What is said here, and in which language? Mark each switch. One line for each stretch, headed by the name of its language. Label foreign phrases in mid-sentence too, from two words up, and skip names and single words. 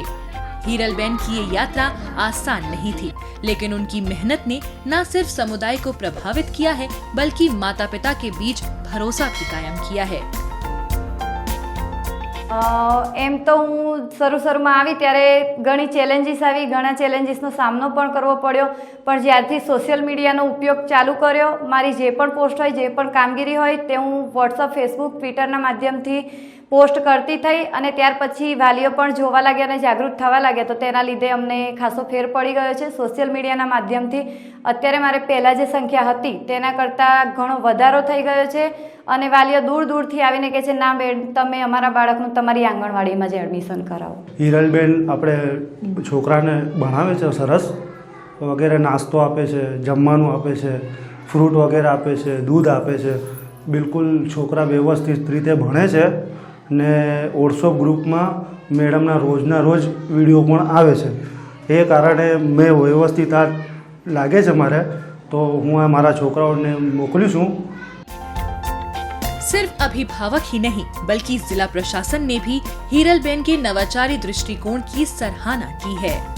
Hindi: हीरलबेन की ये यात्रा आसान नहीं थी, लेकिन उनकी मेहनत ने न सिर्फ समुदाय को प्रभावित किया है, बल्कि माता पिता के बीच भरोसा भी कायम किया है।
Gujarati: એમ તો હું શરૂ માં આઈ ત્યારે ઘણી ચેલેન્જીસ આઈ, ઘણા ચેલેન્જીસનો સામનો પણ કરવો પડ્યો, પણ જ્યારથી
English: social media-no
Gujarati: ઉપયોગ ચાલુ કર્યો, મારી જે પણ પોસ્ટ હોય, જે પણ કામગીરી હોય તે હું વોટ્સએપ, ફેસબુક, ટ્વિટરના માધ્યમથી પોસ્ટ કરતી થઈ અને ત્યાર પછી વાલીઓ પણ જોવા લાગ્યા અને જાગૃત થવા લાગ્યા, તો તેના લીધે અમને ખાસો ફેર પડી ગયો છે।
English: social media-na
Gujarati: માધ્યમથી અત્યારે મારે પહેલા જે સંખ્યા હતી તેના કરતા ઘણો વધારો થઈ ગયો છે અને વાલીઓ દૂર દૂરથી આવીને કહે છે, ના બેન તમે અમારા બાળકનું તમારી આંગણવાડીમાં જ એડમિશન કરાવો। હીરલબેન આપણે છોકરાને ભણાવે છે, સરસ વગેરે નાસ્તો આપે છે, જમવાનું આપે છે, ફ્રૂટ વગેરે આપે છે, દૂધ આપે છે। બિલકુલ છોકરા વ્યવસ્થિત રીતે ભણે છે ને વોટ્સએપ ગ્રુપ માં મેડમના રોજના રોજ વિડિયો પણ આવે છે। એ કારણે મેં વ્યવસ્થિત આ લાગે છે મારે, તો હું આ મારા છોકરાઓને મોકલી છું।
Hindi: सिर्फ अभिभावक ही नहीं, बल्कि जिला प्रशासन ने भी हीरलबेन के नवाचारी दृष्टिकोण की सराहना की है।